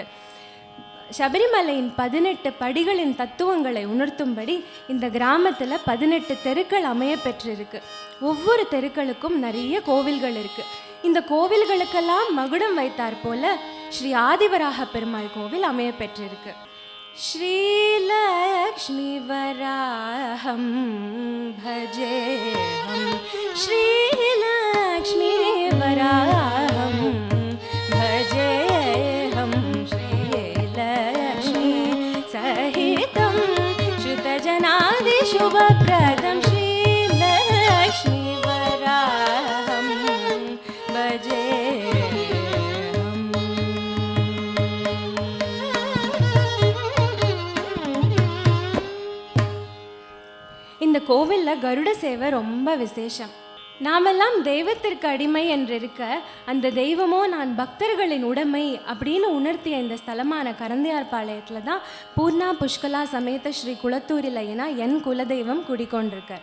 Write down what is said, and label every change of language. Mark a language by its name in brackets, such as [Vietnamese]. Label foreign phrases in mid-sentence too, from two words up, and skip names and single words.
[Tamil] சபரிமலையின் 18 படிகளின் தத்துவங்களை உணர்த்தும்படி இந்த கிராமத்தில் 18 தெருக்கள் அமைய பெற்றிருக்கு. ஒவ்வொரு தெருக்களுக்கும் நிறைய கோவில்கள் இருக்குது. இந்த கோவில்களுக்கெல்லாம் மகுடம் வைத்தார் போல ஸ்ரீ ஆதிவராக பெருமாள் கோவில் அமைய பெற்றிருக்கு. [Sanskrit] श्रीलक्ष्मी वराहं भजेहं श्रीलक्ष्मी वराहं भजेहं श्रीलक्ष्मी सहितं श्रुतजनादिशुभप्रदं श्रीलक्ष्मी वराहं भजेहं. [Tamil] இந்த கோவிலில் கருட சேவை ரொம்ப விசேஷம். நாமெல்லாம் தெய்வத்திற்கு அடிமை என்றிருக்க அந்த தெய்வமோ நான் பக்தர்களின் உடைமை அப்படின்னு உணர்த்திய இந்த ஸ்தலமான கரந்தையார்பாளையத்தில் தான் பூர்ணா புஷ்கலா சமேத ஸ்ரீ குளத்தூரில் ஐயனா என் குலதெய்வம் குடிக்கொண்டிருக்கார்.